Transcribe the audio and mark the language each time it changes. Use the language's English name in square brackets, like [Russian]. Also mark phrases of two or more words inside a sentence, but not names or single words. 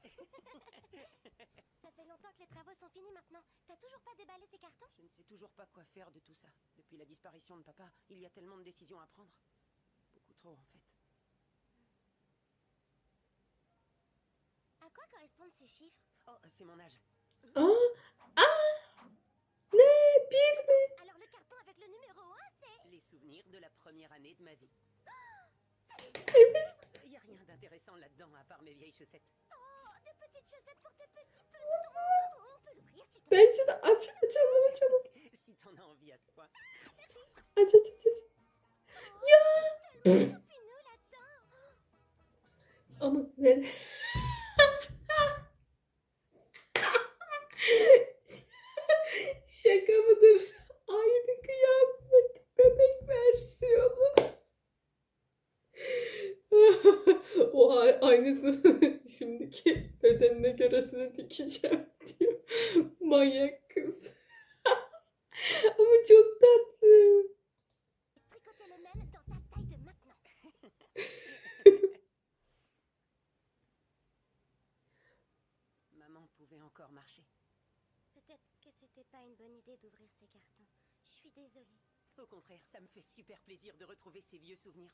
[French] Ça fait longtemps que les travaux sont finis maintenant. T'as toujours pas déballé tes cartons? Je ne sais toujours pas quoi faire de tout ça. Depuis la disparition de papa, il y a tellement de décisions à prendre. Beaucoup trop, en fait. À quoi correspondent ces chiffres? Oh, c'est mon âge. [Turkish] Aa! Aa! Ne? Bir mi? [French] Alors le carton avec le numéro 1, c'est... Les souvenirs de la première année de ma vie. [Turkish] Evet. [French] Il n'y a rien d'intéressant là-dedans à part mes vieilles chaussettes. Oh, des petites chaussettes pour tes petits petons. Oh, on peut l'ouvrir si t'as... [Turkish] Bence de açalım. [French] Si t'en as envie à ce point. [Turkish] Aç. Ya! [French] Choupinous là-dedans. [Turkish] Ama ne? Şaka mıdır? Aynı kıyafet. Bebek versiyonu. Oha, aynısını şimdiki bedenine göresine dikeceğim diyor. Manyak kız. Ama çok tatlı. [French] Tricoter le même dans ta taille de maintenant. Maman pouvait encore marcher. Peut-être que c'était pas une bonne idée d'ouvrir ces cartons. Je suis désolée. Au contraire, ça me fait super plaisir de retrouver ces vieux souvenirs.